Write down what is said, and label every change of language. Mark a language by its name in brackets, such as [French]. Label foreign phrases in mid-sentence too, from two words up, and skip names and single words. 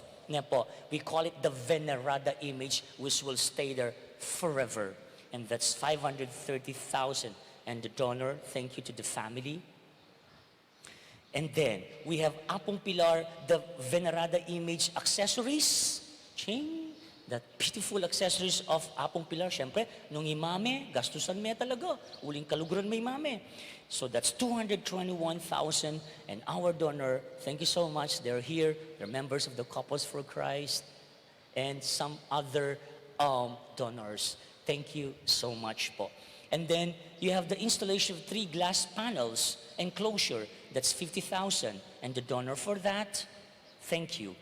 [English] We call it the Venerada image, which will stay there forever. And that's 530,000. And the donor, thank you to the family. And then we have Apong Pilar, the Venerada image accessories. Ching. That beautiful accessories of Apong Pilar, [Pampanga] syempre, nung imame, gastusan me talaga. Uling kaluguran may imame. [English] So that's 221,000, and our donor, thank you so much, they're here, they're members of the Couples for Christ, and some other donors. Thank you so much po. And then you have the installation of 3 glass panels enclosure, that's 50,000, and the donor for that, thank you.